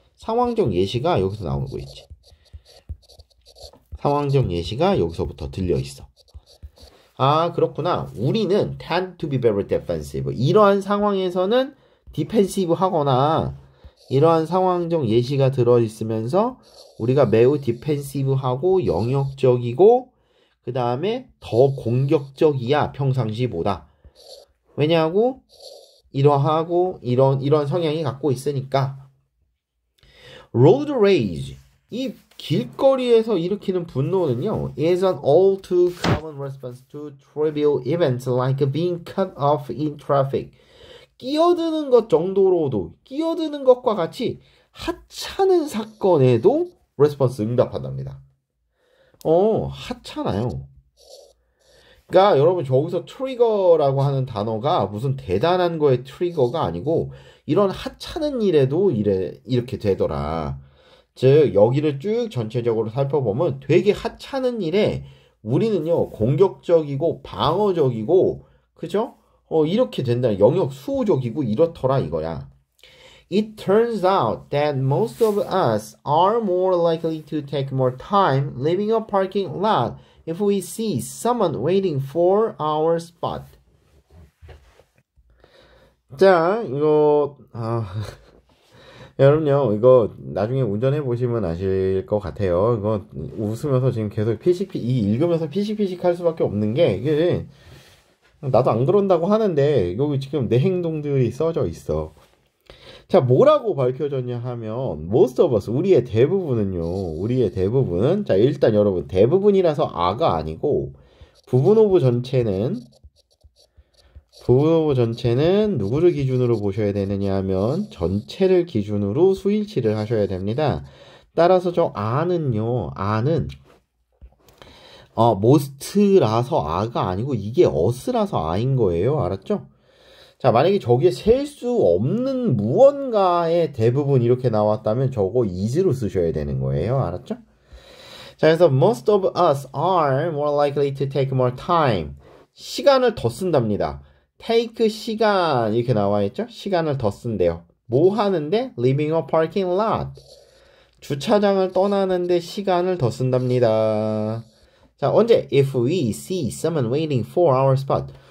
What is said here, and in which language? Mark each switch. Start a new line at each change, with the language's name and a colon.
Korean: 상황적 예시가 여기서 나오고 있지. 상황적 예시가 여기서부터 들려 있어. 그렇구나. 우리는
English: tend to be very defensive.
Korean: 이러한 상황에서는 디펜시브 하거나 이러한 상황적 예시가 들어있으면서 우리가 매우 디펜시브하고 영역적이고 그 다음에 더 공격적이야 평상시보다. 왜냐하고 이러하고 이런 성향이 갖고 있으니까.
English: road rage.
Korean: 이 길거리에서 일으키는 분노는요,
English: is an all too common response to trivial events like being cut off in traffic.
Korean: 끼어드는 것 정도로도, 끼어드는 것과 같이 하찮은 사건에도 레스폰스 응답한답니다. 하찮아요. 그러니까 여러분 저기서 트리거라고 하는 단어가 무슨 대단한 거의 트리거가 아니고 이런 하찮은 일에도 이렇게 되더라. 즉 여기를 쭉 전체적으로 살펴보면 되게 하찮은 일에 우리는요 공격적이고 방어적이고 그죠? 이렇게 된다. 영역 수호적이고 이렇더라 이거야.
English: It turns out that most of us are more likely to take more time leaving a parking lot if we see someone waiting for our spot.
Korean: 자, 이거 여러분요, 이거 나중에 운전해 보시면 아실 것 같아요. 이거 웃으면서 지금 계속 읽으면서 피식피식 할 수밖에 없는 게 이게 나도 안 그런다고 하는데 여기 지금 내 행동들이 써져 있어. 자, 뭐라고 밝혀졌냐 하면
English: most of us,
Korean: 우리의 대부분은 자, 일단 여러분 대부분이라서 아가 아니고 부분 오브 전체는 누구를 기준으로 보셔야 되느냐 하면 전체를 기준으로 수일치를 하셔야 됩니다. 따라서 저 아는요, most라서 아가 아니고 이게 us라서 아인 거예요. 알았죠? 자, 만약에 저기에 셀 수 없는 무언가의 대부분 이렇게 나왔다면 저거 is로 쓰셔야 되는 거예요. 알았죠? 자, 그래서
English: most of us are more likely to take more time.
Korean: 시간을 더 쓴답니다. take 시간 이렇게 나와 있죠? 시간을 더 쓴대요. 뭐 하는데?
English: leaving a parking lot.
Korean: 주차장을 떠나는데 시간을 더 쓴답니다. 자, 언제?
English: if we see someone waiting for our spot.